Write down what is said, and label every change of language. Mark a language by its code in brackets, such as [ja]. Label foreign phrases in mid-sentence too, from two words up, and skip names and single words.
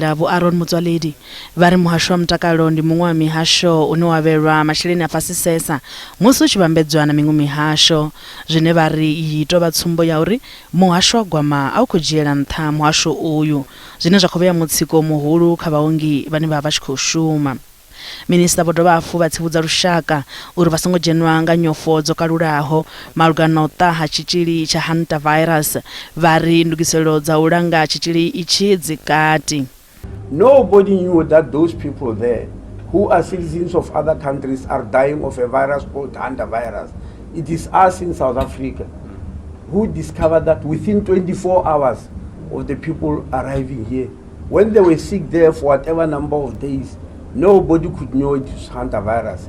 [ve] Aaron Motsoaledi vha ri muhasho wa mutakalo ndi muṅwe wa mihasho une wa vhelwa masheleni a fhasisesa musi u tshi vhambedzwa na miṅwe mihasho, zwine vha ri i tou vha tsumbo ya uri muhasho wa gwama a u khou dzhiela nṱha muhasho uyu, zwine zwa khou vhea mutsiko muhulu kha vhaongi vhane vha vha tshi khou shuma. Minista vho dovha hafhu vha tsivhudza lushaka uri vha songo dzhenwa nga nyofho dzo kalulaho malugana na u ṱaha ha tshitzhili tsha hantavirus. Vha ri ndugiselo dza u langa tshitzhili itshi dzi kati. [en] Nobody knew that those people there who are citizens of other countries are dying of a virus called hantavirus. It is us in South Africa who discovered that within 24 hours of the people arriving here. When they were sick there for whatever number of days, nobody could know it was hantavirus.